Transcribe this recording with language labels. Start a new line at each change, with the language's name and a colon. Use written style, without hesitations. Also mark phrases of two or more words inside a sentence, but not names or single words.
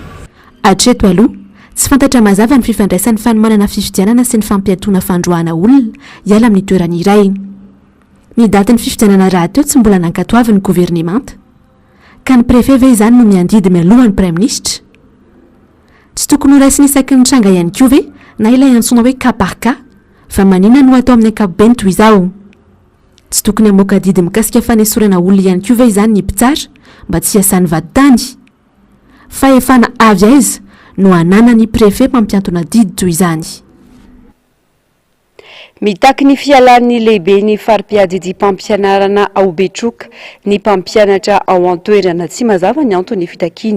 Malagasy: Hatreto aloha tsy fantatra mazava ny fifandraisan'ny fanomanana fifidianana sy ny fampiatoana fandroana olona iala amin'ny toerana iray. Ny datin'ny fifidianana raha teo tsy mbola nankatoavin'ny governemanta ka ny prefet ve izany no miandidy mialohan'ny praiminisitra. Tsy tokony ho raisiny isaky ny tranga ihany koa ve na ilay antsoina hoe
French: cas par cas
Malagasy: fa maninona no atao amin'ny ankapobeny toy izao. Tsy tokony hamoaka didy mikasika fanesorana olona ihany koa ve izany ny mpitsara mba tsy hiasan'ny vaditany fa efana avy aiza no anana ny prefet mampiantona didy toy izany. Mitaky ny fialan'ny lehibe ny farim-piadidy mpampianarana ao Betroka ny mpampianatra ao an-toerana tsy mazava ny antony fitakiana.